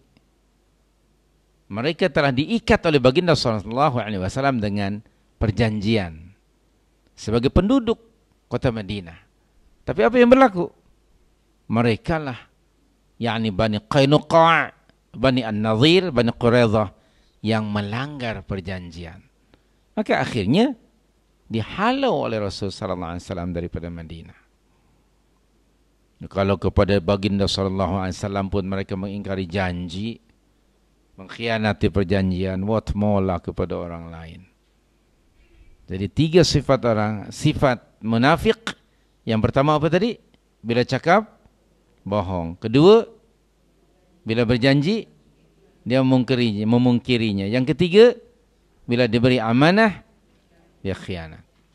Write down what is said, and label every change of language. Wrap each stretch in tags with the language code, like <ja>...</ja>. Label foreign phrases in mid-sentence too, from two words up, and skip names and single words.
<ms>Mereka telah diikat oleh baginda</ms> <ar>صلى الله عليه وسلم</ar> <ms>dengan perjanjian sebagai penduduk kota Madinah. Tapi apa yang berlaku? Mereka lah, yakni Bani Qainuqa', Bani An-Nadhir, Bani Quraidah, yang melanggar perjanjian. Maka akhirnya dihalau oleh Rasul</ms> <ar>صلى الله عليه وسلم</ar> <ms>daripada Madinah. Kalau kepada baginda</ms> <ar>صلى الله عليه وسلم</ar> <ms>pun mereka mengingkari janji, mengkhianati perjanjian,</ms> <en>what more lah kepada orang lain.</en> <ms>Jadi 3 sifat munafik. Yang pertama apa tadi? Bila cakap bohong. Kedua, bila berjanji dia memungkirinya. Yang ketiga, bila diberi amanah dia khianat.</ms>